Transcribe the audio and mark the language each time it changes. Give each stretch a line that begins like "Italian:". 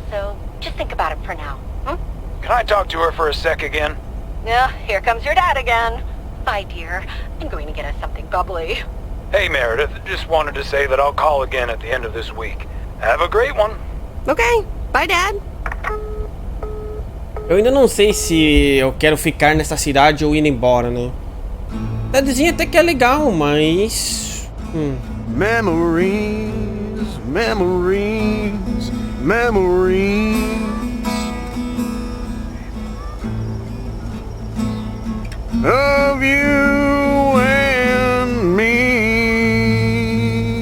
English: So, just think about it for now. Can I talk to her for a sec again? Yeah, here comes your dad again. Bye, dear. I'm going to get us something bubbly. Hey, Meredith. Just wanted to say that I'll call again at the end of this week. Have a great one. Okay. Bye, Dad.
Portuguese: Eu ainda não sei se eu quero ficar nessa cidade ou ir embora, né? Cidadezinha até que é legal, mas...
English: Memories, memories, memories of you and me.